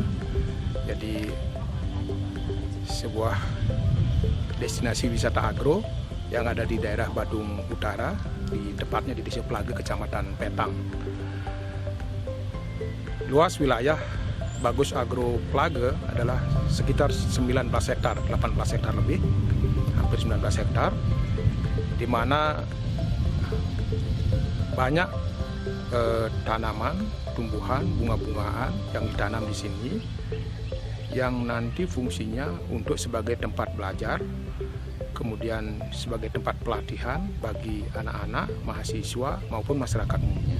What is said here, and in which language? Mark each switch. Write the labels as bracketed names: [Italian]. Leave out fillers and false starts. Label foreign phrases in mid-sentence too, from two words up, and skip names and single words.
[Indonesian] Jadi sebuah destinasi wisata agro yang ada di daerah Badung Utara, di tepatnya di Desa Pelaga, Kecamatan Petang. Luas wilayah Bagus Agro Pelaga adalah sekitar 19 hektar, 18 hektar lebih, hampir 19 hektar, di mana banyak tanaman, tumbuhan, bunga-bungaan yang ditanam di sini, yang nanti fungsinya untuk sebagai tempat belajar, kemudian sebagai tempat pelatihan bagi anak-anak, mahasiswa maupun masyarakat umumnya.